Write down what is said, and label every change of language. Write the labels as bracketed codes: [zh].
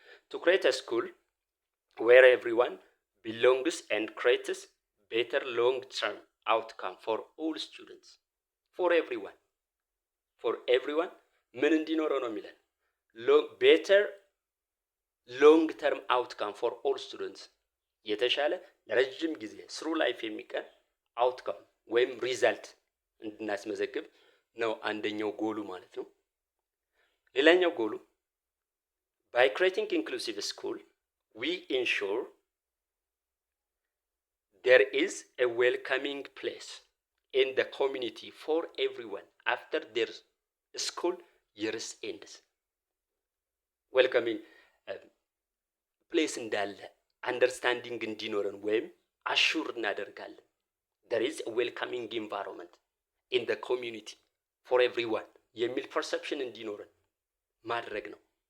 [en] to create a school where everyone belongs and creates better long-term outcome for all students. for everyone [am] ምን እንዲኖረው ነው የሚለን? [en] better long-term outcome for all students [am] የተሻለ ለረጅም ጊዜ ስሩ ላይፍ የሚቀር አውትካም ወይም ሪዛልት እንድናስመዘግብ ነው አንደኛው ጎሉ ማለት ነው። ሌላኛው ጎሉ [en] by creating inclusive school we ensure there is a welcoming place in the community for everyone after their school years ends. [am] welcoming place እንዳለ አንደርስታንዲንግ እንዲኖረን ወይም አሹር እናደርጋለን። [en] there is a welcoming environment in the community for everyone [am] የሚል ፐርሰፕሽን እንዲኖረን ማድረግ ነው።